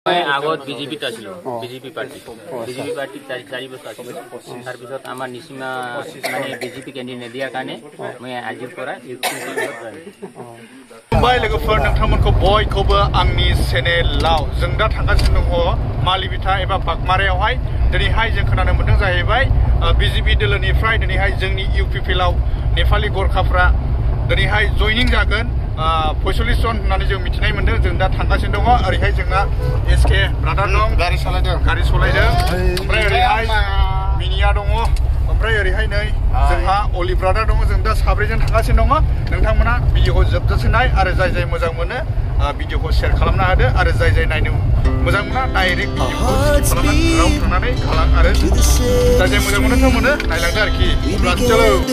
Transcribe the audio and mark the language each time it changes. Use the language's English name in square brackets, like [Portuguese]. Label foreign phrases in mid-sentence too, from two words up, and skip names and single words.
[Assamese] আগত বিজেপিত আছিলো বিজেপি পার্টি 4 বছর আছিল তার পিছত আমার নিসীমা মানে বিজেপি ক্যান্ডিডেট নিদিয়ার কারণে মই আজির পৰা [Bodo] खुलुमबाय लोगोफोर नोंथांमोनखौ बयखौबो आंनि चेनेलाव जों दा थांगासिनो दङ मालिबिथा एबा बागमारायावहाय दिनैहाय जों खोनानो मोनदों जाहैबाय बिजेपि दोलोनिफ्राय दिनैहाय जोंनि इउपिपिएलआव नेपालि गरखाफ्रा दिनैहाय जयनिं जागोन 45 जन होननानै जों मिथिनाय मोनदों जों दा थांगासिनो दङ ओरैहाय जोंना एसके ब्रादार दं गारि सालायदों ओमफ्राय ओरैहाय मिनिया दङ ओमफ्राय ओरैहाय नै जोंहा अली ब्रादार दङ जों दा साब्रैजों थांगासिनो दङ नोंथांमोना भिडिअखौ जोबजासिम नाय आरो जाय जाय मोजां मोनो भिडिअखौ शेयार खालामना होदो आरो जाय जाय नायनो मोजां मोना डाइरेक्ट भिडिअखौ स्किप खालामनानै राव थांनानै खालाम आरो जाय जाय मोजां मोनो मोनो नायलांदो आरोखि अब्ला चलो